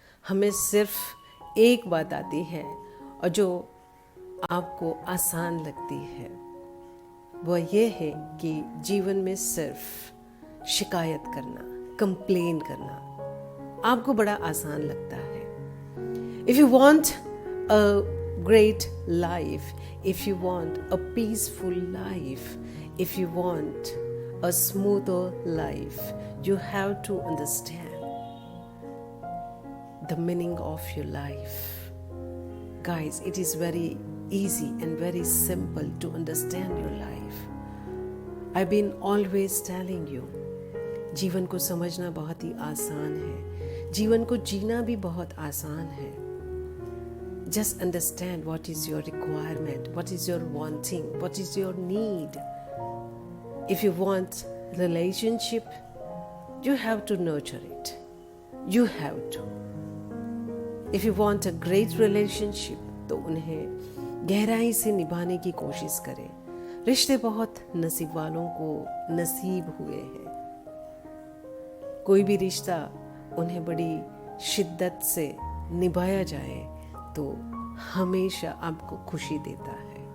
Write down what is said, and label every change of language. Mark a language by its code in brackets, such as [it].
[hi] हमें सिर्फ एक बात आती है, और जो आपको आसान लगती है, वह यह है कि जीवन में सिर्फ शिकायत करना, कंप्लेन करना आपको बड़ा आसान लगता है। [en] If you want a great life, if you want a peaceful life, if you want a smoother life, you have to understand the meaning of your life. Guys, it is very easy and very simple to understand your life. I've been always telling you, [hi] जीवन को समझना बहुत ही आसान है, [en] जीवन को जीना भी बहुत आसान है। Just understand what is your requirement, what is your wanting, what is your need. If you want relationship, you have to nurture it. You have to. If you want a great relationship, [hi] तो उन्हें गहराई से निभाने की कोशिश करें। रिश्ते बहुत नसीब वालों को नसीब हुए हैं। कोई भी रिश्ता उन्हें बड़ी शिद्दत से निभाया जाए तो हमेशा आपको खुशी देता है।